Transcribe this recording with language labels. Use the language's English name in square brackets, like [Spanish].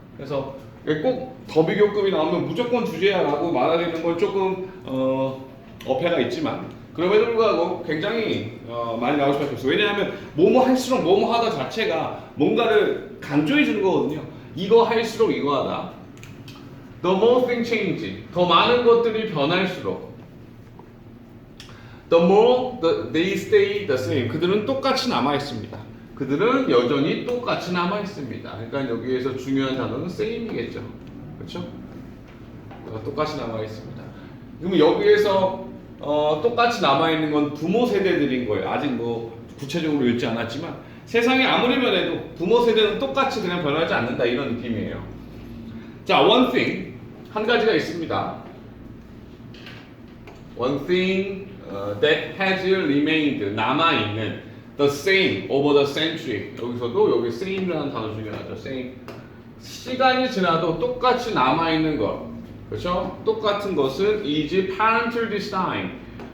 [Korean] 그래서 꼭 더비교급이 나오면 무조건 주제야라고 말하는 건 조금 어폐가 있지만 그럼에도 불구하고 굉장히 많이 나올 수밖에 없어요. 왜냐하면 뭐뭐 할수록 뭐뭐 하다 자체가 뭔가를 강조해 주는 거거든요. 이거 할수록 이거 하다. [English] The more things change. [Korean] 더 많은 것들이 변할수록 [English] The more they stay the same. [Korean] 그들은 똑같이 남아 있습니다. 그들은 여전히 똑같이 남아 있습니다. 그러니까 여기에서 중요한 단어는 same이겠죠. 그렇죠? 똑같이 남아 있습니다. 그러면 여기에서 똑같이 남아 있는 건 부모 세대들인 거예요. 아직 뭐 구체적으로 읽지 않았지만 세상이 아무리 변해도 부모 세대는 똑같이 그냥 변하지 않는다 이런 느낌이에요. 자, [English] one thing [Korean] 한 가지가 있습니다. [English] One thing that has remained [Korean] 남아 있는 [English] the same over the century. [Korean] 여기서도 여기 same이라는 단어 중요하죠. [English] same. [Korean] 시간이 지나도 똑같이 남아 있는 것. 그렇죠? 똑같은 것은 [English] is parental design.